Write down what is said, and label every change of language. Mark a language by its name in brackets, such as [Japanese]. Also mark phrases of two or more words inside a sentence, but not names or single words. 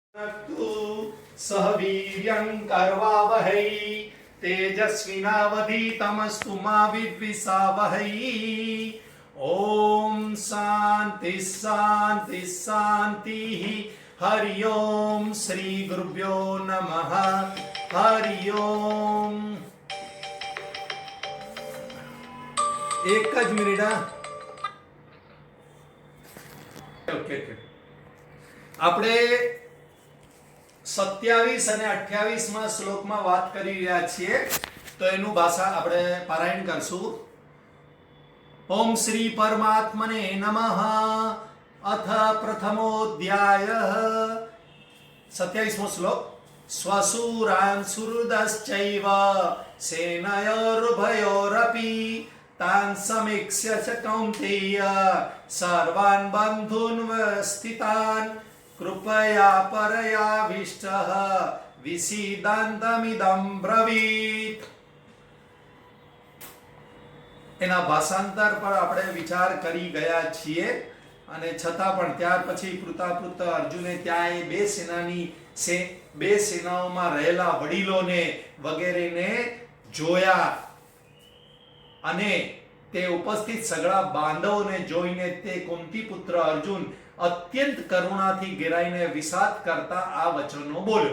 [Sanskrit] सह वीर्यं करवावहै तेजस्विनावधीतमस्तु मा विद्विषावहै। ओम शांति शांति शांति। हरि ओम श्री गुरुभ्यो नमः। हरि ओम। [Gujarati] એક જ મિનિટ। ओके આપણે 27 અને 28 શ્લોકમાં વાત કરી રહ્યા છીએ, તો એનું ભાષા આપણે પારાયણ કરશું। [Sanskrit] ओम श्री परमात्मने नमः। अथ प्रथमोध्यायः। [Gujarati] 27મો શ્લોક। [Sanskrit] स्वसुरान सुहृदश्चैव सेनयोरुभयोरपी तान समीक्ष्य च कौन्तेय सर्वान बंधून व्यवस्थितान कृपया परयाविष्टः विसीदन्तमिदं ब्रवीत्। [Gujarati] એના ભાષાંતર પર આપણે વિચાર કરી ગયા છીએ, અને છતાં પણ ત્યાર પછી કૃતાપૃત અર્જુને ત્યાં એ બે સેનાઓમાં રહેલા વડીલોને વગેરેને જોયા, અને તે ઉપસ્થિત સગળા બાંધવોને જોઈને તે કુંતી પુત્ર અર્જુન અત્યંત કરુણાથી ઘેરાઈને વિષાદ કરતા આ વચનો બોલ્યો।